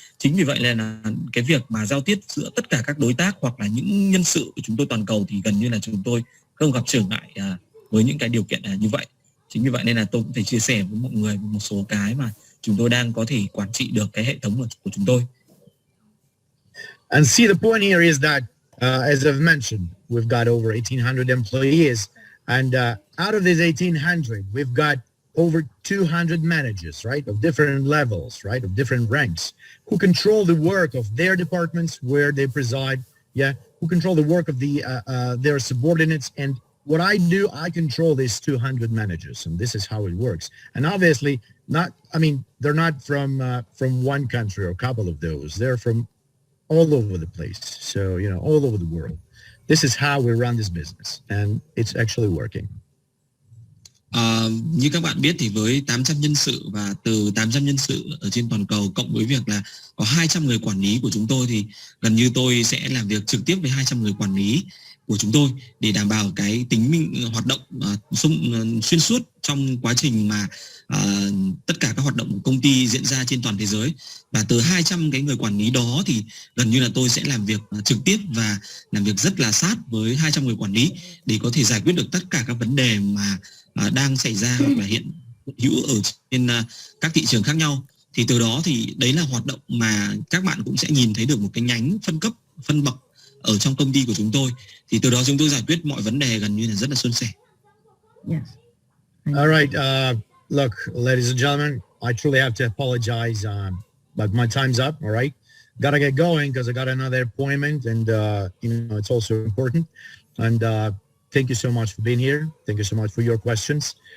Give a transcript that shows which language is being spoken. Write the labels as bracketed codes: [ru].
[vi] Chính vì vậy là cái việc mà giao tiếp giữa tất cả các đối tác hoặc là những nhân sự của chúng tôi toàn cầu thì gần như là chúng tôi không gặp trở ngại với những cái điều kiện như vậy. Chính vì vậy nên là tôi cũng phải chia sẻ với mọi người một số cái mà chúng tôi đang có thể quản trị được cái hệ thống của chúng tôi. [en] And see, the point here is that, as I've mentioned, we've got over 1,800 employees, and out of these 1,800, we've got over 200 managers, right, of different levels, right, of different ranks, who control the work of their departments where they preside, who control the work of their subordinates. And what I do, I control these 200 managers, and this is how it works. And obviously, they're not from one country or a couple of those. They're from all over the place. So, all over the world. This is how we run this business, and it's actually working. [vi] Như các bạn biết thì với 800 nhân sự và từ 800 nhân sự ở trên toàn cầu cộng với việc là có 200 người quản lý của chúng tôi thì gần như tôi sẽ làm việc trực tiếp với 200 người quản lý của chúng tôi để đảm bảo cái tính hoạt động xuyên suốt trong quá trình mà tất cả các hoạt động của công ty diễn ra trên toàn thế giới. Và từ 200 cái người quản lý đó thì gần như là tôi sẽ làm việc trực tiếp và làm việc rất là sát với 200 người quản lý để có thể giải quyết được tất cả các vấn đề mà đang xảy ra hoặc là hiện hữu ở trên các thị trường khác nhau. Thì từ đó thì đấy là hoạt động mà các bạn cũng sẽ nhìn thấy được một cái nhánh phân cấp, phân bậc ở trong công ty của chúng tôi. Thì từ đó chúng tôi giải quyết mọi vấn đề gần như là rất là suôn sẻ. [en] Yes. All right. Look, ladies and gentlemen, I truly have to apologize, but my time's up. All right. Gotta get going because I got another appointment, and it's also important. And thank you so much for being here. Thank you so much for your questions.